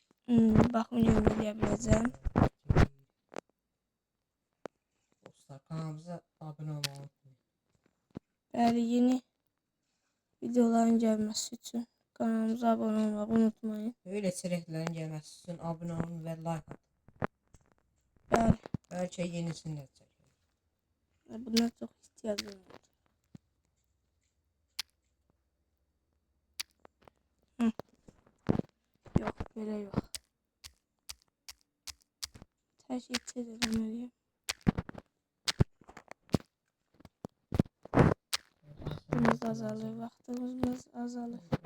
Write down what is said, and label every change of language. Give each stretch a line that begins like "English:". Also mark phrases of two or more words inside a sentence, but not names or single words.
Azerbaijani: Baxım eləyə biləcəm. Dostlar kanalımıza abone olmayı unutmayın. Bəli, yeni videoların gəlməsi üçün kanalımıza abunə olmağı unutmayın.
Turkish: Böyle içeriklerin gelmesi için abone olun ve like atın.
Azerbaijani: Bəli,
Turkish: Belki yenisini de çekelim.
Azerbaijani: buna çox ehtiyacım var. Yox, belə yox. Təşəkkür edirəm. Vaxtımız azalır, vaxtımız azalır.